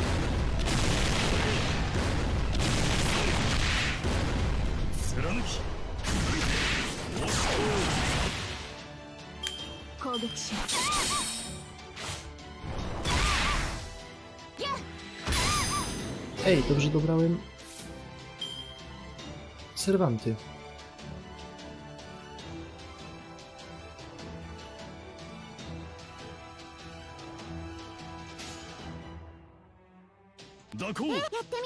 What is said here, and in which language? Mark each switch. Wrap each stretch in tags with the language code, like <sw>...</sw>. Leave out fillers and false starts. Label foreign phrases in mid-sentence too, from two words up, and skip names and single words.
<ja>貫き。攻撃します。</ja> <pl>Ej, dobrze dobrałem serwanty.</pl> <ja>蛇行やってみる。</ja>